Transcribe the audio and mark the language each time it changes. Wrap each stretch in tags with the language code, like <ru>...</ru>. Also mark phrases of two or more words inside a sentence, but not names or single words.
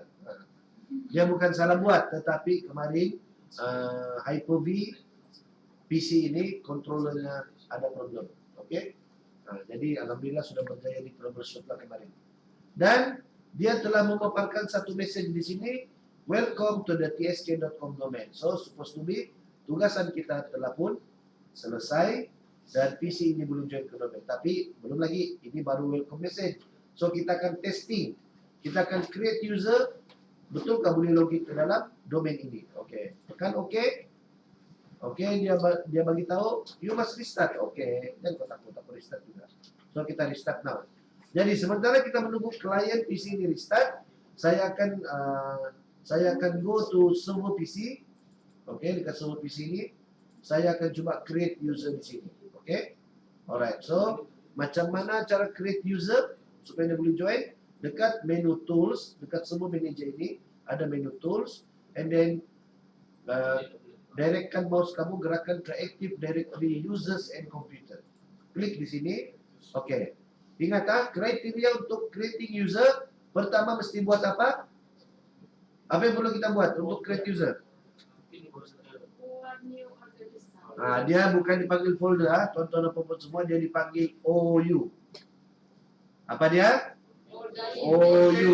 <ms>Dia bukan salah buat, tetapi kemarin Hyper-V PC ini controllernya ada problem. Oke. Jadi alhamdulillah sudah berjaya di troubleshoot lah kemarin. Dan dia telah memaparkan satu message di sini,</ms> <en>welcome to the tsk.com domain.</en> <ms>So</ms> <en>supposed to be</en> <ms>tugasan kita telah pun selesai dan PC ini belum join ke domain. Tapi belum lagi, ini baru</ms> <en>welcome message.</en> <ms>So kita akan testing, kita akan</ms> <en>create user.</en> <ms>Betul kah boleh login ke dalam domain ini? Oke, tekan OK. Oke, dia bagi tahu</ms> <en>you must restart.</en> <ms>Oke, dan kotak-kotak restart juga. So kita</ms> <en>restart now.</en> <ms>Jadi sementara kita menunggu klien PC ini restart, saya akan</ms> <en>go to server PC.</en> <ms>Oke, dekat server PC ini saya akan coba</ms> <en>create user</en> <ms>di sini. Oke. Alright. So macam mana cara</ms> <en>create user</en> <ms>supaya dia boleh join? Dekat menu tools, dekat</ms> <en>server manager</en> <ms>ini ada menu tools,</ms> <en>and then</en> <ms>directkan mouse kamu, gerakkan ke Active Directory Users and Computer. Klik di sini. Oke. Ingat kriteria untuk</ms> <en>creating user,</en> <ms>pertama mesti buat apa? Apa yang perlu kita buat untuk</ms> <en>create user?</en> <ms>Dia bukan dipanggil folder, tuan-tuan dan puan semua, dia dipanggil OU. Apa dia? OU.</ms>